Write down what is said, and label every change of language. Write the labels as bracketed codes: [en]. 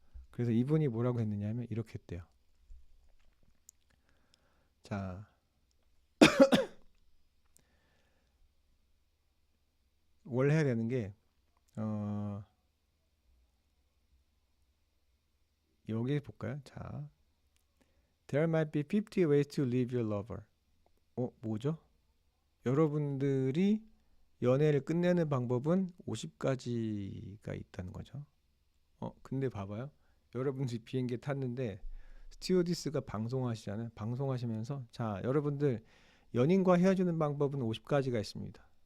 [ko] 그래서 이분이 뭐라고 했느냐 하면 이렇게 했대요. 자, 원래 해야 되는 게 여기 볼까요? [en] 자, There might be 50 ways to leave your lover. [ko] 뭐죠? 여러분들이 연애를 끝내는 방법은 50가지가 있다는 거죠. 근데 봐봐요. 여러분들이 비행기에 탔는데 스튜어디스가 방송하시잖아요. 방송하시면서 자, 여러분들 연인과 헤어지는 방법은 50가지가 있습니다.